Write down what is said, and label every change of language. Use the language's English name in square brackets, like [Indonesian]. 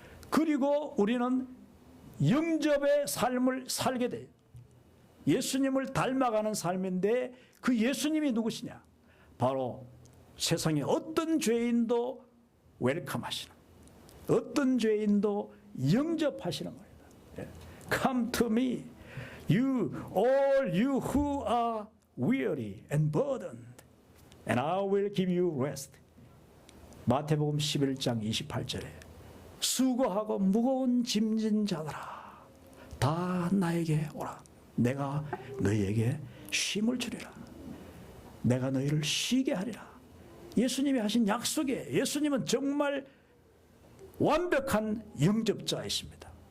[Korean] 그리고 우리는 영접의 삶을 살게 돼요. 예수님을 닮아가는 삶인데 그 예수님이 누구시냐? 바로 세상의 어떤 죄인도 웰컴하시는, 어떤 죄인도 영접하시는 겁니다. [English] Come to me, all you who are weary and burdened, and I will give you rest. [Korean] 마태복음 11장 28절에 수고하고 무거운 짐진 자들아 다 나에게 오라. 내가 너희에게 쉼을 주리라. 내가 너희를 쉬게 하리라. 예수님이 하신 약속에 예수님은 정말 완벽한 영접자이십니다.